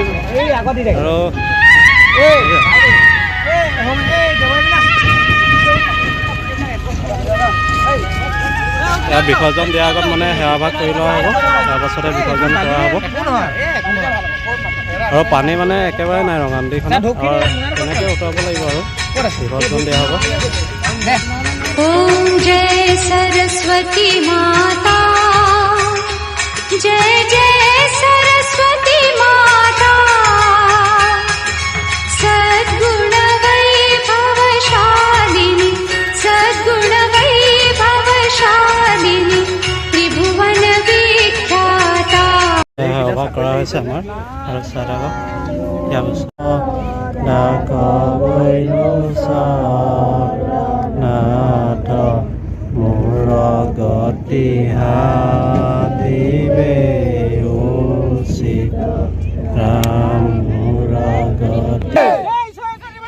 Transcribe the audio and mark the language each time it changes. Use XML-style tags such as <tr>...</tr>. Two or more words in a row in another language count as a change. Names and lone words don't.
<as>আৰু ইয়াত বিসৰ্জন দিয়াৰ আগত মানে সেৱাভাগ কৰি লোৱা হ'ব, তাৰপাছতে বিসৰ্জন কৰা হ'ব। আৰু পানী মানে একেবাৰে নাই ৰঙানদীখনত, তেনেকৈ উতৰাব লাগিব আৰু বিসৰ্জন দিয়া হ'ব।</as> <hi>ओम जय सरस्वती माता, जय जय सरस्वती माता। सद्गुण वैभवशालिनी, सद्गुण वैभवशालिनी, त्रिभुवन विख्याता।</hi> <as>সেৱা কৰা হৈছে আমাৰ আৰু চাই থাকক। নাথ মোৰ গতি হাতিবে উচিত ৰাম মোৰ গতি।</as>